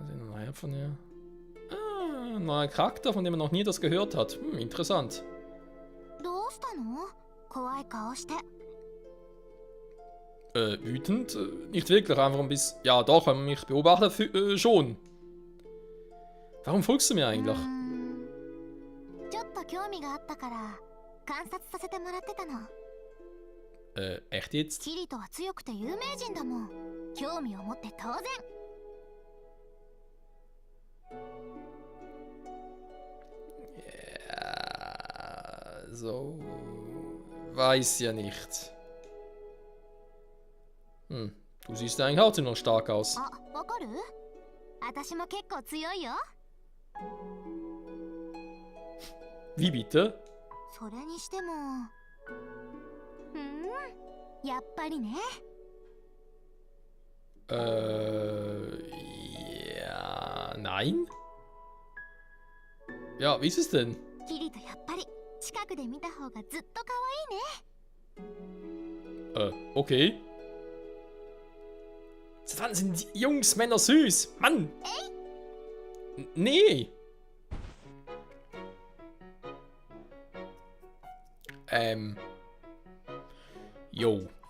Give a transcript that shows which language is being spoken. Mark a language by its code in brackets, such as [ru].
[de] Naja, von ihr. Ah, ein neuer Charakter, von dem man noch nie das gehört hat. Interessant. [ja] どうしたの？怖い顔して。 [de] Wütend? Nicht wirklich, einfach ein bisschen. Ja, doch, wenn man mich beobachtet, schon. Warum folgst du mir eigentlich? [ja] ちょっと興味があったから観察させてもらってたの。 [de] Echt jetzt? [ja] キリトは強くて有名人だもん。興味を持って当然。 [de] Ja, so. Weiß ja nicht. Du siehst eigentlich auch ziemlich stark aus. [ja] あ、わかる？私も結構強いよ。 [de] Wie bitte? [ja] それにしても、やっぱりね。 [de] Ja, nein? Ja, wie ist es denn? [ja] キリトやっぱり近くで見た方がずっと可愛いね。 Okay. [de] Seit wann sind die Jungs, Männer süß? Mann! Nee! Jo.